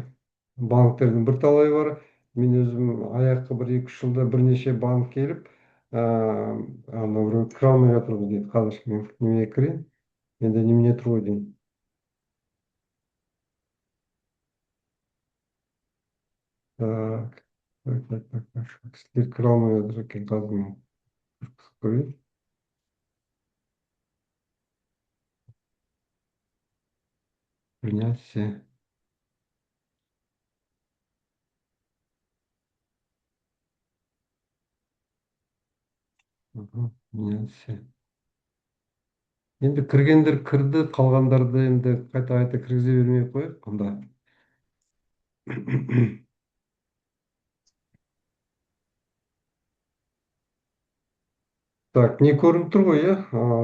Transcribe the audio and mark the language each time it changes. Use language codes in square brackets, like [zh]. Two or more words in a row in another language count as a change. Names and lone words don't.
[kk] Банктердің бірталайы бар. Мен өзім аяққа бір 2-3 жылда бірнеше банк келіп, анау біреу кіре алмай жатырмыз дейді. Қазір мен немене кірейін, менде немене тұр ғой деймін. [ru] Так, так. [kk] Кісілер кіре алмай жатыр екен, қазір мен көрейін. [ru] Принять все. Принять все. [kk] Енді кіргендер кірді, қалғандарды енді қайта кіргізе бермей қояйық онда. Так, не көрініп тұр ғой, иә?